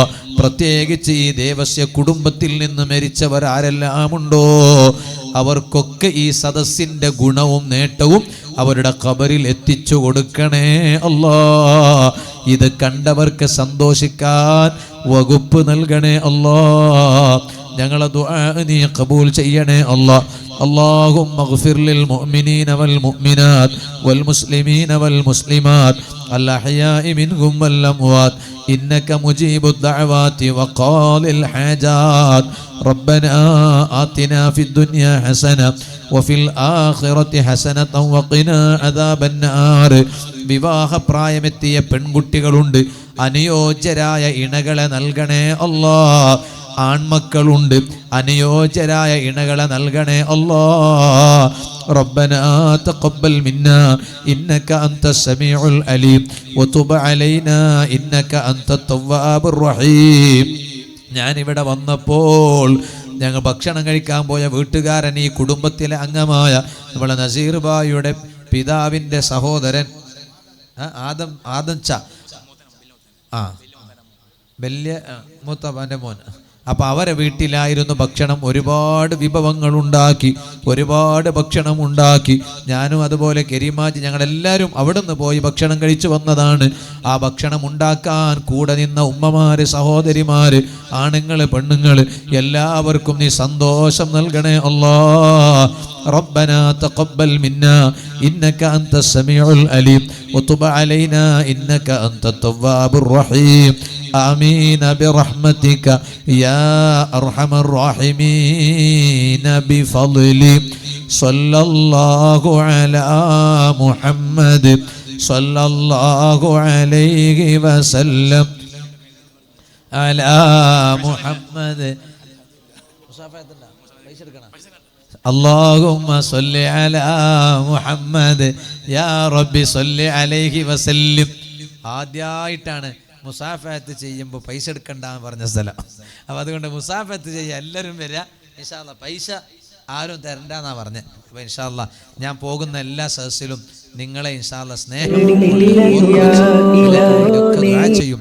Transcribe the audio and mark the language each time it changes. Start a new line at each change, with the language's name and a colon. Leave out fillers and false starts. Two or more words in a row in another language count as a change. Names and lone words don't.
Malayalam: പ്രത്യേകിച്ച് ഈ ദേവസ്യ കുടുംബത്തിൽ നിന്ന് മരിച്ചവർ ആരെല്ലാം ഉണ്ടോ അവർക്കൊക്കെ ഈ സദസ്സിന്റെ ഗുണവും നേട്ടവും അവരുടെ ഖബറിൽ എത്തിച്ചു കൊടുക്കണേ അല്ലാ. ഇത് കണ്ടവർക്ക് സന്തോഷിക്കാൻ വകുപ്പ് നൽകണേ അല്ലാ. ഞങ്ങളെ ദുആ നീ ഖബൂൽ ചെയ്യണേ അല്ലാ.
Arabic: اللهم اغفر للمؤمنين والمؤمنات والمسلمين والمسلمات الأحياء منهم والأموات إنك مجيب الدعوات وقاضي الحاجات. ربنا آتنا في الدنيا حسنة وفي الآخرة حسنة وقنا عذاب النار.
Malayalam: വിവാഹ പ്രായമെത്തിയ പെൺകുട്ടികളുണ്ട്, അനുയോജ്യരായ ഇണകളെ നൽകണേ അല്ലാ. ആൺമക്കളുണ്ട്, അനുയോജ്യരായ ഇണകളെ നൽകണേ അല്ലാ.
Arabic: ربنا تقبل منا إنك أنت السميع العليم وتب علينا إنك أنت التواب الرحيم.
Malayalam: ഞാനിവിടെ വന്നപ്പോൾ ഞങ്ങൾ ഭക്ഷണം കഴിക്കാൻ പോയ വീട്ടുകാരൻ, ഈ കുടുംബത്തിലെ അംഗമായ നമ്മളെ നസീർ ബായിയുടെ പിതാവിൻ്റെ സഹോദരൻ ആദംച്ച വലിയ മൂത്തപ്പൻ്റെ മോൻ. അപ്പം അവരെ വീട്ടിലായിരുന്നു ഭക്ഷണം. ഒരുപാട് വിഭവങ്ങൾ ഉണ്ടാക്കി, ഒരുപാട് ഭക്ഷണം ഉണ്ടാക്കി. ഞാനും അതുപോലെ കരീമാജി ഞങ്ങളെല്ലാവരും അവിടെ നിന്ന് പോയി ഭക്ഷണം കഴിച്ചു വന്നതാണ്. ആ ഭക്ഷണം ഉണ്ടാക്കാൻ കൂടെ നിന്ന ഉമ്മമാര്, സഹോദരിമാര്, ആണുങ്ങള്, പെണ്ണുങ്ങള് എല്ലാവർക്കും നീ സന്തോഷം നൽകണേ അല്ലാ.
Arabic: ربنا تقبل منا إنك أنت السميع العليم وتب علينا إنك أنت التواب الرحيم. آمين برحمتك يا أرحم الراحمين بفضل صلى الله على محمد صلى الله عليه وسلم على محمد. اللهم صل على محمد يا ربي صل عليه وسلم.
Malayalam: ആദ്യമായിട്ടാണ് മുസാഫത്ത് ചെയ്യുമ്പോൾ പൈസ എടുക്കണ്ടെന്ന് പറഞ്ഞ സ്ഥലം. അപ്പോൾ അതുകൊണ്ട് മുസാഫത്ത് ചെയ്യുക എല്ലാവരും വരിക
Arabic: إن شاء الله.
Malayalam: പൈസ ആരും തരണ്ടെന്നാണ് പറഞ്ഞത്. അപ്പോൾ
Arabic: إن شاء الله
Malayalam: ഞാൻ പോകുന്ന എല്ലാ സദസ്സിലും നിങ്ങളെ
Arabic: إن شاء الله
Malayalam: സ്നേഹം ചെയ്യും.